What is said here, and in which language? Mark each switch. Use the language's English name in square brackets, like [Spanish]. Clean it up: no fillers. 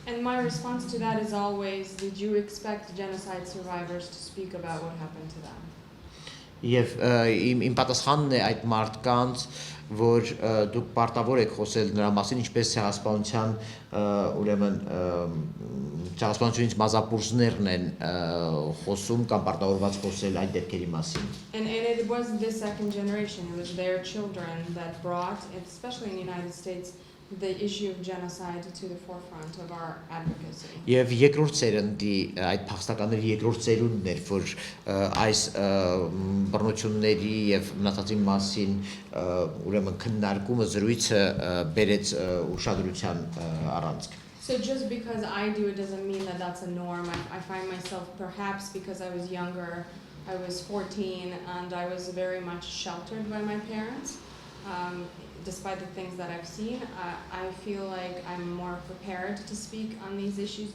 [English] And my response to that is always, did you expect genocide survivors to speak about what happened to them? [Armenian] Եվ իմ պատասխանն է այդ մարդկանց, որ դուք պարտավոր եք խոսել նրա մասին, ինչպես ցեղասպանության ուրեմն ցեղասպանությունից մազապուրսներն են խոսում կամ պարտավորված խոսել այդ դեպքերի մասին։ [English] And it was the second generation, it was their children that brought, especially in the United States, the issue of genocide to the forefront of our advocacy. [Armenian] Եվ երկրորդ սերնդի այդ փախստականների երկրորդ սերունդն էր, որ այս բռնությունների եւ մնացածի մասին ուրեմն քննարկումը զրույցը բերեց ուշադրության առանցք։ [English] So just because I do it doesn't mean that that's a norm. I find myself, perhaps because I was younger, I was 14 and I was very much sheltered by my parents. Despite the things that I've seen, I feel like I'm more prepared to speak on these issues.